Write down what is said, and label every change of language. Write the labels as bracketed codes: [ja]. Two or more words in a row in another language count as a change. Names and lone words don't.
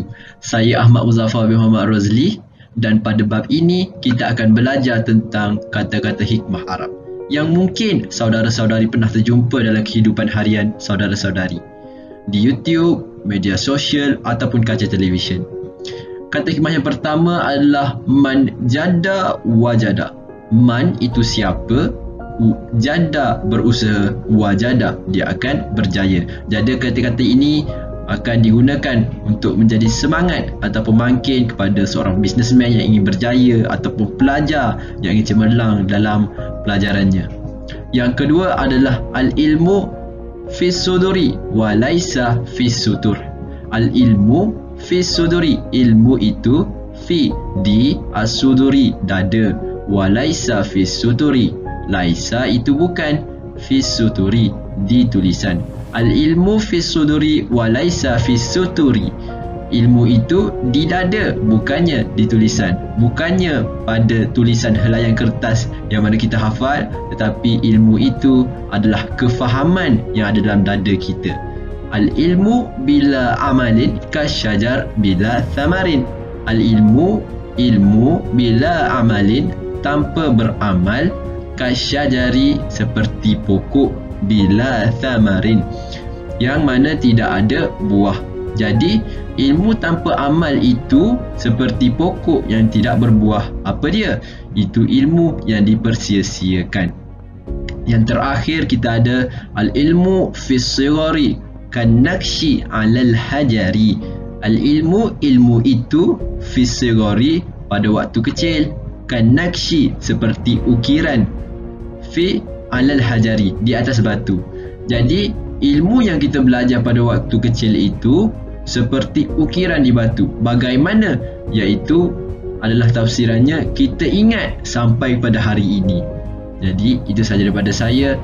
[ms] Saya Ahmad Muzaffar bin Muhammad Rozli, dan pada bab ini kita akan belajar tentang kata-kata hikmah Arab yang mungkin saudara-saudari pernah terjumpa dalam kehidupan harian saudara-saudari di YouTube, media sosial ataupun kaca televisyen. Kata hikmah yang pertama adalah [ar] من جد وجد. [ms] Man itu siapa, jada berusaha, wajada dia akan berjaya. Jadi kata-kata ini akan digunakan untuk menjadi semangat atau pemangkin kepada seorang businessman yang ingin berjaya ataupun pelajar yang ingin cemerlang dalam pelajarannya. Yang kedua adalah [ar] العلم في الصدور وليس في السطور. العلم في الصدور, [ms] ilmu itu fi di as-suduri dada, [ar] وليس في السطور, [ms] laisa itu bukan, [ar] في السطور [ms] di tulisan. [ar] العلم في الصدور وليس في السطور. [ms] Ilmu itu di dada, bukannya di tulisan. Bukannya pada tulisan helaian kertas yang mana kita hafal, tetapi ilmu itu adalah kefahaman yang ada dalam dada kita. [ar] العلم بلا عمل كالشجر بلا ثمر. [ms] Al-ilmu, ilmu [ar] بلا عمل [ms] tanpa beramal, kasyajari seperti pokok, [ar] بلا ثمر [ms] yang mana tidak ada buah. Jadi ilmu tanpa amal itu seperti pokok yang tidak berbuah. Apa dia? Itu ilmu yang dipersia-siakan. Yang terakhir kita ada [ar] العلم في الصغر كالنقش على الحجر. [ms] Al-ilmu, ilmu itu [ar] في الصغر [ms] pada waktu kecil, [ar] كالنقش [ms] seperti ukiran, [ar] في على الحجر [ms] di atas batu. Jadi ilmu yang kita belajar pada waktu kecil itu seperti ukiran di batu. Bagaimana? Iaitu adalah tafsirannya kita ingat sampai pada hari ini. Jadi itu sahaja daripada saya.